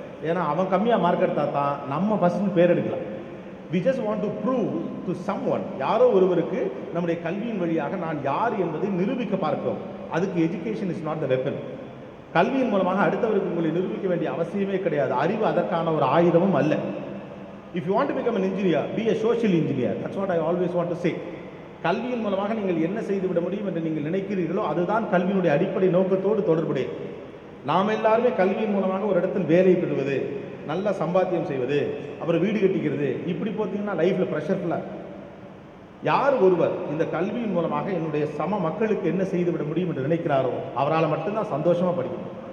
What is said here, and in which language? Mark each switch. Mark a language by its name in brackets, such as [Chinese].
[Tamil] ஏன்னா அவன் கம்மியாக மார்க் எடுத்தா தான் நம்ம ஃபஸ்ட்டு பேர் எடுக்கலாம். [English] We just want to prove to someone, [Tamil] யாரோ ஒருவருக்கு நம்முடைய கல்வியின் வழியாக நான் யார் என்பதை நிரூபிக்க பார்க்கிறோம். அதுக்கு [English] Education is not the weapon. [Tamil] கல்வியின் மூலமாக அடுத்தவருக்கு உங்களை நிரூபிக்க வேண்டிய அவசியமே கிடையாது. அறிவு அதற்கான ஒரு ஆயுதமும் அல்ல. [English] If you want to become an engineer, be a social engineer. That's what I always want to say. [Tamil] கல்வியின் மூலமாக நீங்கள் என்ன செய்துவிட முடியும் என்று நீங்கள் நினைக்கிறீர்களோ அதுதான் கல்வியினுடைய அடிப்படை நோக்கத்தோடு தொடர்புடையது. நாம் எல்லாருமே கல்வியின் மூலமாக ஒரு இடத்தில் வேலை பெறுவது, நல்ல சம்பாத்தியம் செய்வது, அப்புறம் வீடு கட்டிக்கிறது, இப்படி பார்த்தீங்கன்னா லைஃப்பில் ப்ரெஷர்ஃபுல்லாக. யார் ஒருவர் இந்த கல்வியின் மூலமாக என்னுடைய சம மக்களுக்கு என்ன செய்துவிட முடியும் என்று நினைக்கிறாரோ அவரால் மட்டும்தான் சந்தோஷமாக படிக்கணும்.